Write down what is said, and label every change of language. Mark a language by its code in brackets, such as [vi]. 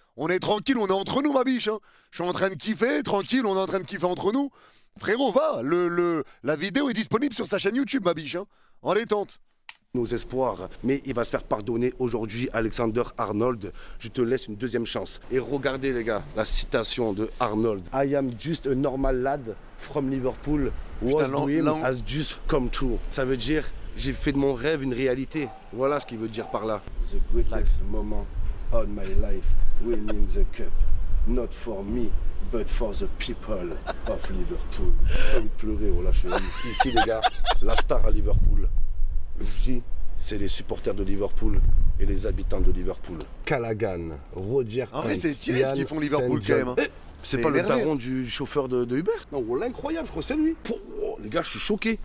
[fr] On est tranquille, on est entre nous, ma biche. Hein. Je suis en train de kiffer, tranquille, on est en train de kiffer entre nous. Frérot, va, la vidéo est disponible sur sa chaîne YouTube, ma biche. Hein. En détente. Nos espoirs, mais il va se faire pardonner aujourd'hui. Alexander Arnold, je te laisse une deuxième chance. Et regardez les gars, la citation de Arnold. [en] I am just a normal lad from Liverpool. What dream has just come true. [fr] Ça veut dire, j'ai fait de mon rêve une réalité. Voilà ce qu'il veut dire par là. [en] The greatest moment of my life, winning the cup. Not for me, but for the people of Liverpool. [fr] Pas envie de pleurer, oh là, je suis ici les gars, la star à Liverpool. Je dis, c'est les supporters de Liverpool et les habitants de Liverpool. Callaghan, Roger. En vrai, c'est stylé ce qu'ils font Liverpool quand même. Hein. C'est pas le daron du chauffeur de Uber? Non, voilà, incroyable, je crois que c'est lui. Oh, les gars, je suis choqué.